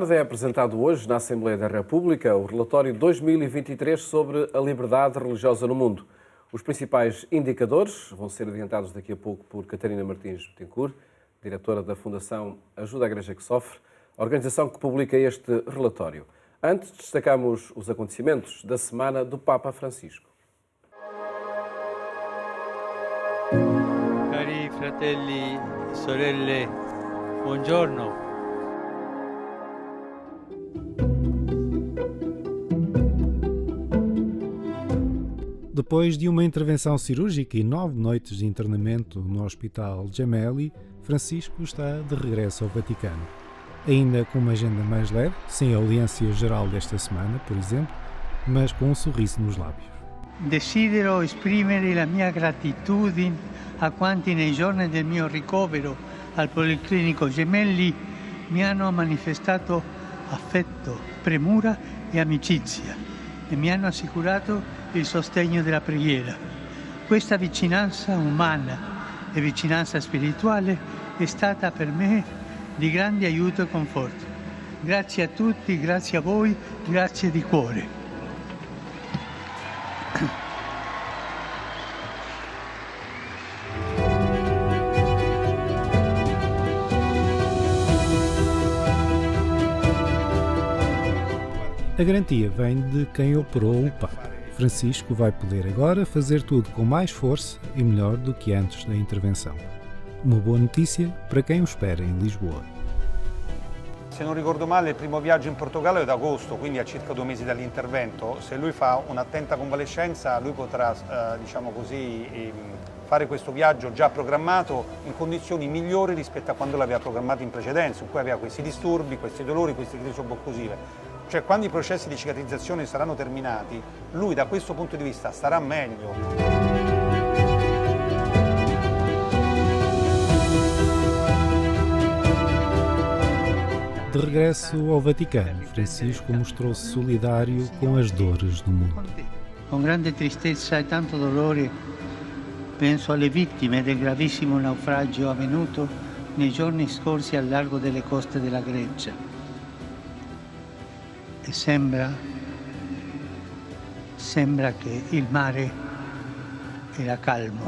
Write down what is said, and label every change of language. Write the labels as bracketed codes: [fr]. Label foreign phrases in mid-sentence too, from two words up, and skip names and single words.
[pt] É apresentado hoje na Assembleia da República o relatório 2023 sobre a liberdade religiosa no mundo. Os principais indicadores vão ser adiantados daqui a pouco por Catarina Martins Betancourt, diretora da Fundação Ajuda à Igreja que Sofre, a organização que publica este relatório. Antes, destacamos os acontecimentos da semana do Papa Francisco. [it] Cari fratelli e sorelle, buongiorno. [pt] Depois de uma intervenção cirúrgica e 9 noites de internamento no Hospital Gemelli, Francisco está de regresso ao Vaticano. Ainda com uma agenda mais leve, sem a audiência geral desta semana, por exemplo, mas com um sorriso nos lábios. [it] Desidero esprimere la mia gratitudine a quanti nei giorni del mio ricovero al Policlinico Gemelli mi hanno manifestato affetto, premura e amicizia e mi hanno assicurato il sostegno della preghiera. Questa vicinanza umana e vicinanza spirituale è stata per me di grande aiuto e conforto. Grazie a tutti, grazie a voi, grazie di cuore. [pt] A garantia vem de quem operou o Papa. Francisco vai poder agora fazer tudo com mais força e melhor do que antes da intervenção. Uma boa notícia para quem o espera em Lisboa. [it] Se non ricordo male, il primo viaggio in Portogallo è ad agosto, quindi a circa 2 mesi dall'intervento. Se lui fa un'attenta convalescenza, lui potrà, fare questo viaggio già programmato in condizioni migliori rispetto a quando l'aveva programmato in precedenza, in cui aveva questi disturbi, questi dolori, queste crisi sobbocclusive. Cioè, quando i processi di cicatrizzazione saranno terminati, lui da questo punto di vista starà meglio. De regresso ao Vaticano, Francisco mostrou-se solidário com as dores do mundo. Con grande tristezza e tanto dolore penso alle vittime del gravissimo naufragio avvenuto nei giorni scorsi al largo delle coste della Grecia. E sembra che il mare era calmo.